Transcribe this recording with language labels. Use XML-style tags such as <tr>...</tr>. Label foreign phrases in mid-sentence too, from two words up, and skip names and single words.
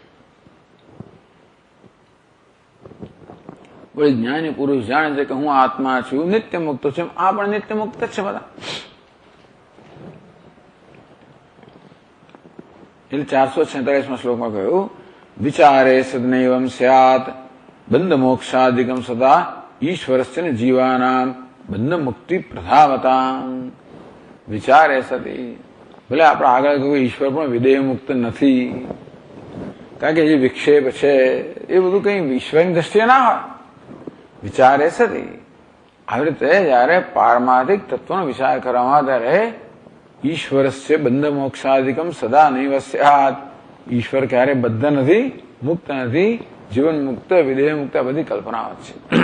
<gu>કોઈ જ્ઞાની પુરુષ જાણે છે કે હું આત્મા છું, નિત્ય મુક્ત છું, આ પણ નિત્ય મુક્ત જ છે બધા. એટલે 446માં શ્લોકમાં કહ્યું</gu> <sa>विचारे सदनैवं स्यात् बंध मोक्षादिकम सदा ईश्वरस्य न जीवानाम बंध मुक्ति प्रधावताम। विचारे सती</sa> <gu>भले આપણે આગળ કહ્યું ઈશ્વર પણ વિદેહ મુક્ત નથી, કારણ કે જે વિક્ષેપ છે એ બધું કઈ ઈશ્વરની દ્રષ્ટિએ ના હોય.</gu> <sa>विचारे सती</sa> <gu>આવી રીતે જયારે પારમાર્થિક તત્વનો વિચાર કરવામાં ત્યારે</gu> <sa>ईश्वरस्य बन्ध मोक्षादिकम् सदा नैव स्यात्,</sa> <gu>ઈશ્વર ક્યારે બદ્ધ નથી, મુક્ત નથી, જીવન મુક્ત, વિદેહ મુક્ત, આ બધી કલ્પનાઓ છે.</gu>